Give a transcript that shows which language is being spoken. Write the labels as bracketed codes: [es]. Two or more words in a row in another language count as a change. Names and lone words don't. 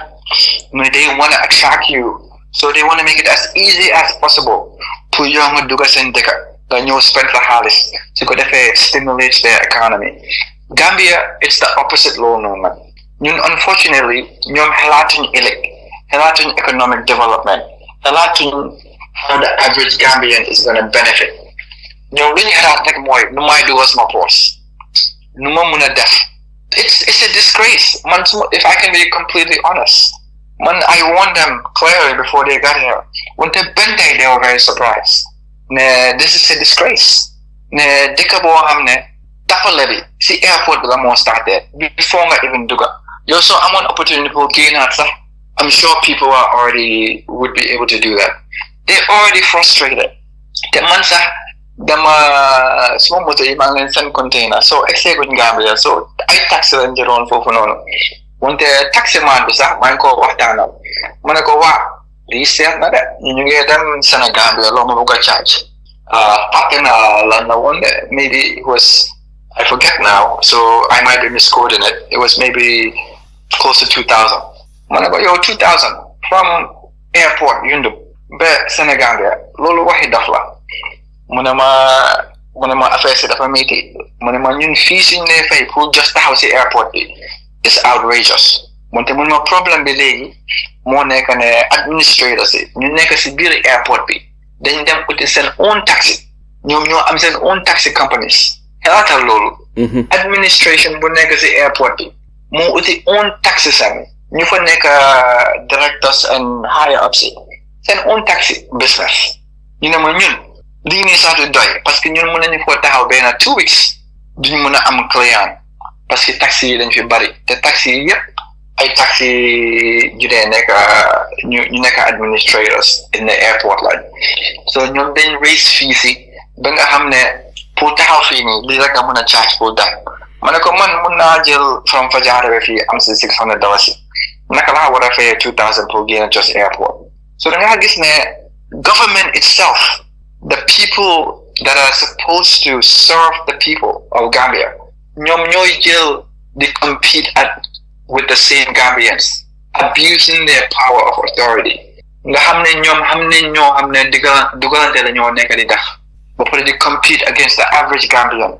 [en] They want to attract you, so they want to make it as easy as possible [wo] pour yow nga dugg seen dëkk nga ñëw spend sa xaalis su ko defee [en] stimulates their economy. Gambia, it's the opposite law man. Unfortunately, [wo] ñoom xalaatuñ ëllëg, xalaatuñ [en] economic development, [wo] xalaatuñ [en] how the average Gambian is going to benefit. [wo] ñoom li ñu xalaat rek mooy nu may dugal sama poos, nu ma mun a def. [en] It's a disgrace. Man, if I can be completely honest, man, I warned them clearly before they got here. When they bent there, they were very surprised. This is a disgrace. [wo] Dëkk boo xam ne tapale bi si airport bi la moo starté before nga even dugga. Yow soo amoon opportunity pour génnaat sax, [en] I'm sure people would be able to do that. They're already frustrated. [wo] Te man sax dama suma moto yi maa ngi leen seen container so excès guñ Gambia so ay taxi lañ jëloon foofu noonu wante taxi man bi sax maa ngi ko waxtaanal ma ne ko waa lii seet na de ñu ngi dem Senegal bi loo ma bëgg a charge fàtte na lan la woon de [en] maybe it was I forget now so I might be misquoting it. It was maybe close to 2,000. [wo] ma ne ko yow 2,000 [en] from airport [wo] Yundum ba Senegal bi loolu waxi dof la. mu ne ma affaire si dafa métti mu ne ma ñun fii suñ ne fay pour just taxaw si airport bi [en] is outrageous [wo] moonte mu ne ma problème bi léegi moo nekk ne administrators yi ñu nekk si biir airport bi dañ dem uti seen [en] own taxi [wo] ñoom ñoo am seen [en] own taxi companies [wo] xelaatal loolu administration bu nekk si airport bi moo uti [en] own taxi [wo] seen ñu fa nekk [en] directors and higher ups [wo] seen [en] own taxi business [wo] ñu ne ma ñun lii nii sax du doy parce que ñun mën nañu foo taxaw benn 2 weeks duñu mën a am client parce que taxi yi dañ fi bari te taxi yi yëpp ay taxi yu dee nekk ñu nekk [en] administrators in the airport [wo] lañ so ñoom dañ raise fees yi ba nga xam ne pour taxaw fii nii lii rek nga mën a charge pour dem ma ne ko man mun naa jël from Fajara ba fii am si $600 naka laa war a fayee 2,000 pour génn just airport so da nga gis ne [en] government itself, the people that are supposed to serve the people of Gambia, they compete with the same Gambians, abusing their power of authority. They compete against the average Gambian.